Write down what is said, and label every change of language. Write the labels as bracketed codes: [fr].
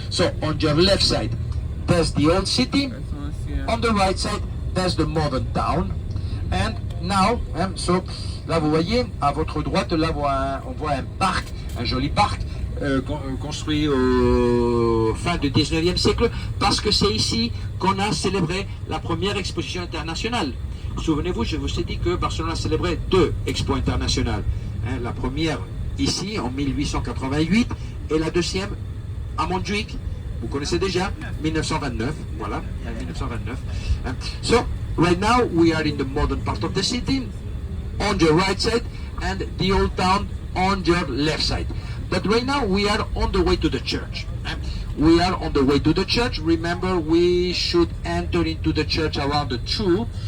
[en] So on your left side there's the old city, on the right side there's the modern town. And now, so [fr] là vous voyez, à votre droite, là on voit un parc, un joli parc construit au fin du 19e siècle, parce que c'est ici qu'on a célébré la première exposition internationale. Souvenez-vous, je vous ai dit que Barcelone a célébré 2 expos internationales. La première ici en 1888 et la deuxième à Montjuïc. Vous connaissez déjà, 1929, voilà, 1929. [en] So, right now we are in the modern part of the city, on your right side, and the old town on your left side. But right now we are on the way to the church. We are on the way to the church. Remember, we should enter into the church around 2.